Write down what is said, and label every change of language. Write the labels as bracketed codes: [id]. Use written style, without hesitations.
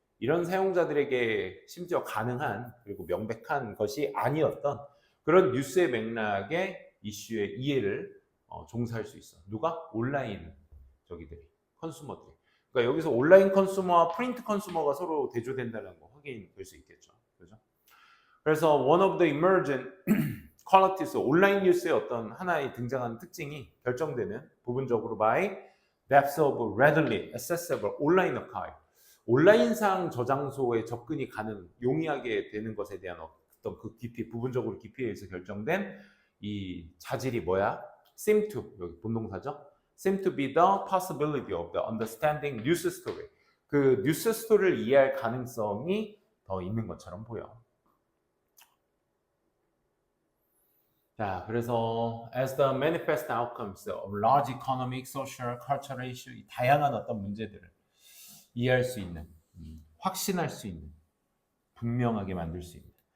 [ko] 이런 사용자들에게 심지어 가능한 그리고 명백한 것이 아니었던 그런 뉴스의 맥락의 이슈의 이해를 종사할 수 있어. 누가? 온라인 저기들이, 컨슈머들이. 그러니까 여기서 온라인 컨슈머와 프린트 컨슈머가 서로 대조된다는 거 확인될 수 있겠죠. 그죠? [en] 그래서 one of the emergent qualities, [ko] 온라인 뉴스의 어떤 하나의 등장하는 특징이 결정되는 부분적으로 [en] by depth of readily accessible online archive. [ko] 온라인상 저장소에 접근이 용이하게 되는 것에 대한 어떤 그 깊이, 부분적으로 깊이에 의해서 결정된 이 자질이 뭐야? [en] seem to, [ko] 여기 본동사죠? [en] seem to be the possibility of the understanding news story. [ko] 그 뉴스 스토리를 이해할 가능성이 더 있는 것처럼 보여. 자, 그래서 [en] as the manifest outcomes of large economic, social, cultural issue, [ko] 이 다양한 어떤 문제들을 이해할 수 있는, 확신할 수 있는, 분명하게 만들 수 있는.